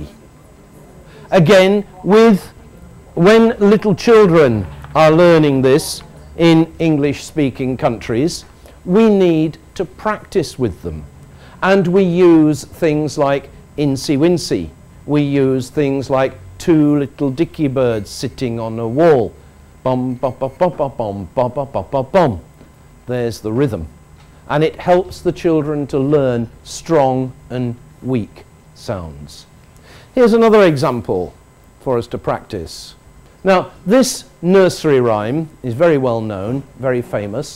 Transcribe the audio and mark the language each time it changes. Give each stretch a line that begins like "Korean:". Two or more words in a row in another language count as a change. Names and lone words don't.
English: Again, when little children are learning this in English-speaking countries, we need to practice with them. And we use things like incy-wincy. We use things like two little dicky birds sitting on a wall. Bum, ba, ba, ba, ba, bum, ba, ba, ba, ba, bum. There's the rhythm. And it helps the children to learn strong and weak sounds. Here's another example for us to practice. Now, this nursery rhyme is very well known, very famous.